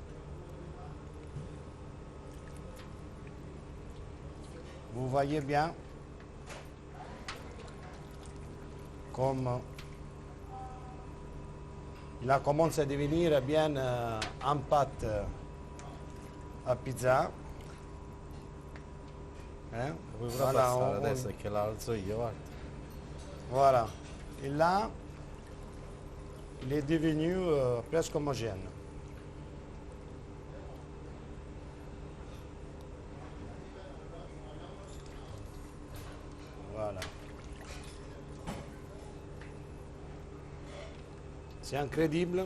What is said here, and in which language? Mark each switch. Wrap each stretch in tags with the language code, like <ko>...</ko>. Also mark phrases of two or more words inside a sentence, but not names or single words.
<fr>Vous voyez bien comme il commence à devenir bien en pâte à pizza.</fr> <it>Vuoi pure</it> <fr>Voilà,</fr> <it>passare adesso che la alzo io, guarda.</it> <fr>Voilà. Et là, il est devenu presque homogène. Voilà. C'est incroyable.</fr>